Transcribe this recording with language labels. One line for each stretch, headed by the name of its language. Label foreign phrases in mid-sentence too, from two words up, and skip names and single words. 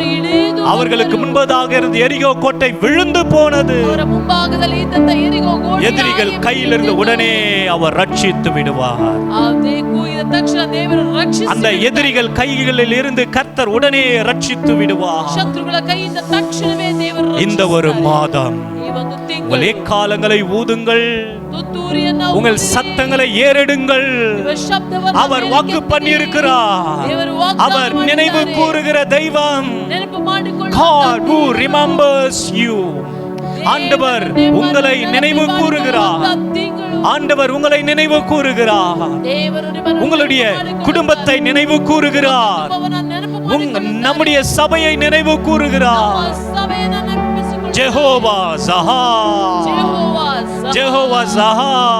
Tamil: அவர்களுக்கு முன்பதாக இருந்து எரிகோ கோட்டை விழுந்து போனது. எதிரிகள் கையில் இருந்து உடனே அவர் ரட்சித்து விடுவார். அந்த எதிரிகள் கைகளில் இருந்து கர்த்தர் உடனே ரட்சித்து விடுவார். இந்த ஒரு மாதம்
Kannada: ಈ ಒಂದು ತಿಂಗಳು
Tamil: உங்கள் எக்காலங்களை ஊதுங்கள்,
Kannada: ತುತ್ತೂರಿಯನ್ನ
Tamil: உங்கள்
Kannada: ಊದಿರಿ.
Tamil: சத்தங்களை ஏறெடுங்கள்.
Kannada: ನಿಮ್ಮ ಶಬ್ದವನ್ನು
Tamil: அவர்
Kannada: ಮೇಲಕ್ಕೆತ್ತಿರಿ.
Tamil: வாக்கு பண்ணியிருக்கிறார்.
Kannada: ದೇವರು ವಾಗ್ದಾನ
Tamil: அவர் நினைவு
Kannada: ಮಾಡಿದ್ದಾರೆ.
Tamil: கூறுகிற தெய்வம்.
Kannada: ನೆನಪು ಮಾಡಿಕೊಳ್ಳುವ
English: God who remembers you.
Tamil: ஆண்டவர் உங்களை நினைவு கூறுகிறார். ஆண்டவர் உங்களை நினைவு கூறுகிறார். உங்களுடைய குடும்பத்தை நினைவு கூறுகிறார். நம்முடைய சபையை நினைவு கூறுகிறார். ஜெகோவா சஹா, ஜெகோவா சஹா.